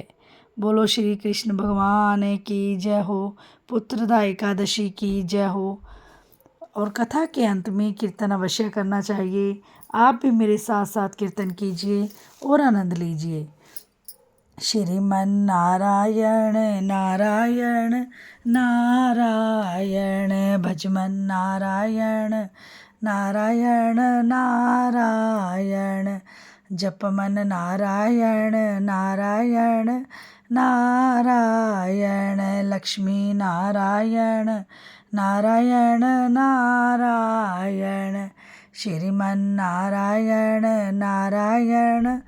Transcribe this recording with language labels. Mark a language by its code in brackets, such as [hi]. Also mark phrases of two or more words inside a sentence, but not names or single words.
[hi] बोलो श्री कृष्ण भगवान की जय हो। पुत्रदा एकादशी की जय हो। और कथा के अंत में कीर्तन अवश्य करना चाहिए। आप भी मेरे साथ साथ कीर्तन कीजिए और आनंद लीजिए। श्रीमन नारायण नारायण नारायण, भजमन नारायण नारायण नारायण, जपमन नारायण नारायण नारायण, लक्ष्मी नारायण नारायण नारायण, श्रीमन नारायण नारायण